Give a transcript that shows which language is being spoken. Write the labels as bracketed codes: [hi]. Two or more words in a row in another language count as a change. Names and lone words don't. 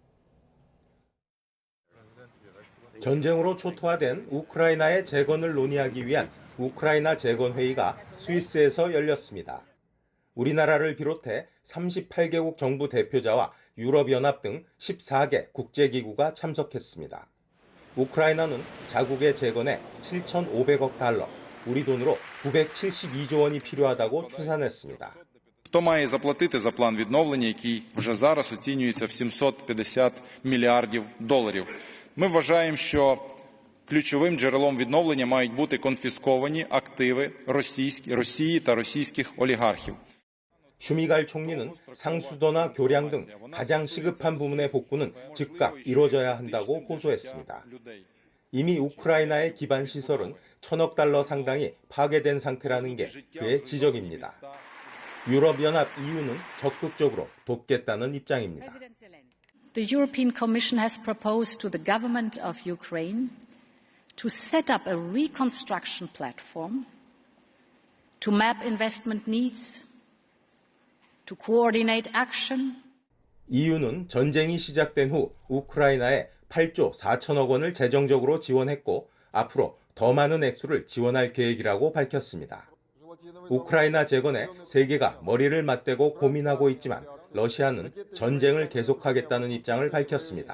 [ko] 전쟁으로 초토화된 우크라이나의 재건을 논의하기 위한 우크라이나 재건회의가 스위스에서 열렸습니다. 우리나라를 비롯해 38개국 정부 대표자와 유럽연합 등 14개 국제기구가 참석했습니다. 우크라이나는 자국의 재건에 7,500억 달러, 우리 돈으로 972조 원이 필요하다고 추산했습니다. [uk] Хто має заплатити за план відновлення, який вже зараз оцінюється в 750 мільярдів доларів? Ми вважаємо, що ключовим джерелом відновлення мають бути конфісковані активи Росії та російських олігархів. [ko] 슈미갈 총리는 상수도나 교량 등 가장 시급한 부문의 복구는 즉각 이뤄져야 한다고 호소했습니다. 이미 우크라이나의 기반 시설은 1,000억 달러 상당이 파괴된 상태라는 게 그의 지적입니다. 유럽연합 EU는 적극적으로 돕겠다는 입장입니다. [en] The European Commission has proposed to the government of Ukraine to set up a reconstruction platform to map investment needs, to coordinate action. [ko] EU는 전쟁이 시작된 후 우크라이나에 8조 4천억 원을 재정적으로 지원했고 앞으로 더 많은 액수를 지원할 계획이라고 밝혔습니다. 우크라이나 재건에 세계가 머리를 맞대고 고민하고 있지만 러시아는 전쟁을 계속하겠다는 입장을 밝혔습니다.